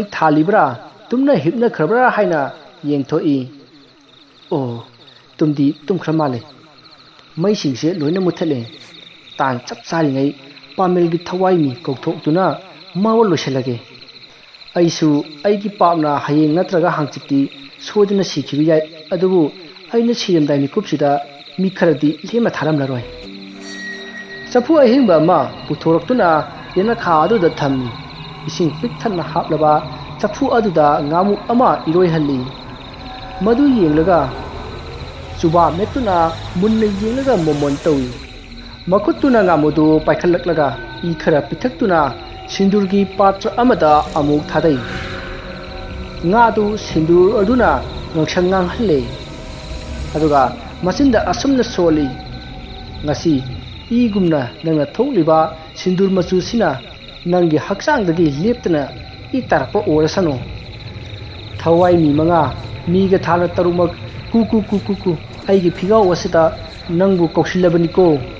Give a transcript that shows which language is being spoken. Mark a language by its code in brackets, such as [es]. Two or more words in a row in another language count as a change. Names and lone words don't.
[mni] ꯊꯥꯜꯂꯤꯕ꯭ꯔꯥ ꯇꯨꯝꯅ ꯍꯤꯞꯅꯈ꯭ꯔꯕ꯭ꯔꯥ ꯍꯥꯏꯅ ꯌꯦꯡꯊꯣꯛꯏ ꯑꯣ ꯇꯨꯝꯗꯤ ꯇꯨꯝꯈ꯭ꯔ ꯃꯥꯜꯂꯦ ꯃꯩꯁꯤꯡꯁꯦ ꯂꯣꯏꯅ ꯃꯨꯠꯊꯠꯂꯦ ꯇꯥꯟ ꯆꯞ ꯆꯥꯔꯤꯉꯩ ꯄꯥꯃꯦꯜꯒꯤ ꯊꯋꯥꯏꯃꯤ ꯀꯧꯊꯣꯛꯇꯨꯅ ꯃꯥꯋ ꯂꯣꯏꯁꯤꯜꯂꯒꯦ ꯑꯩꯁꯨ ꯑꯩꯒꯤ ꯄꯥꯞꯅ ꯍꯌꯦꯡ ꯅꯠꯇ꯭ꯔꯒ ꯍꯥꯡꯆꯤꯠꯇꯤ ꯁꯣꯏꯗꯅ ꯁꯤꯈꯤꯕ ꯌꯥꯏ ꯑꯗꯨꯕꯨ ꯑꯩꯅ ꯁꯤꯔꯝꯗꯥꯏ ꯃꯤꯀꯨꯞꯁꯤꯗ ꯃꯤ ꯈꯔꯗꯤ ꯂꯦꯝꯅ ꯊꯥꯔꯝꯂꯔꯣꯏ ꯆꯐꯨ ꯑꯍꯤꯡꯕ ꯑꯃ ꯄꯨꯊꯣꯔꯛꯇꯨꯅ ꯌꯦꯅꯈꯥ ꯑꯗꯨꯗ ꯊꯝꯃꯤ इसिंग पिक थन्ना हापलबा चफु अदुदा ngamu ama iroi halli madu yenglaga suba metuna munne yenglaga momon tawi makutuna ngamudu paikhallaklaga I khara pithakuna sindurgi patra amada amuk thadai ngadu sindur aduna ngaksangang halle aduga masinda asumna soli ngasi igumna nangna thokliba sindur machu sina nangi haksang dagi leptana I tarpa orasano thawai mi manga mi ga thana tarumak ku aigi phigau wasita nangbu koksilabani ko